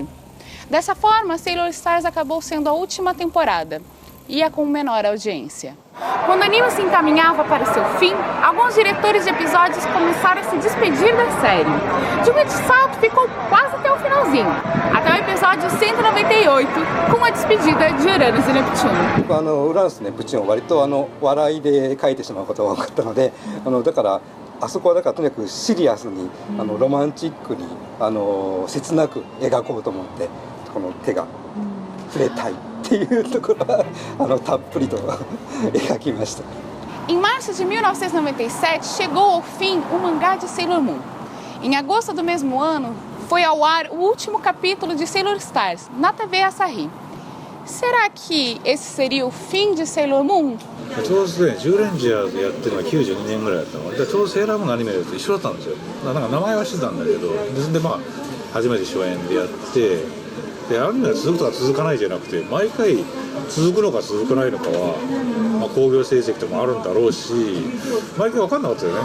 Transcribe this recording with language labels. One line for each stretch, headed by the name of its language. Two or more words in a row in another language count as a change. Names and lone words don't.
Portuguese: Dessa forma, Sailor Stars acabou sendo a última temporada, ia com menor audiência. Quando o anime se encaminhava para o seu fim, alguns diretores de episódios começaram a se despedir da série. Junichi Sato ficou quase até o finalzinho, até o episódio 198, com a despedida de Uranus e Neptuno.
Japanese: ウラヌス・ネプチューンは割と笑いで書いてしまうことが多かったので、だからあそこはだからとにかくシリアスにロマンチックに切なく描こうと思ってこの手が触れたいっていうところはたっぷりと描きました。
Portuguese: Em março de 1997, chegou ao fim o mangá de Sailor Moon. Em agosto do mesmo ano, foi ao ar o último capítulo de Sailor Stars, na TV Asahi. Será que esse seria o fim de Sailor Moon?
Japanese: ちょうどね、ジューレンジャーズやってるのが92年ぐらいだったので、ちょうどセーラームーンのアニメと一緒だったんですよ。なんか名前はしてたんだけど、でまあ初めて初演でやって、でアニメが続くとか続かないじゃなくて、毎回続くのか続かないのかは、興行成績とかもあるんだろうし、毎回分かんなかったよね。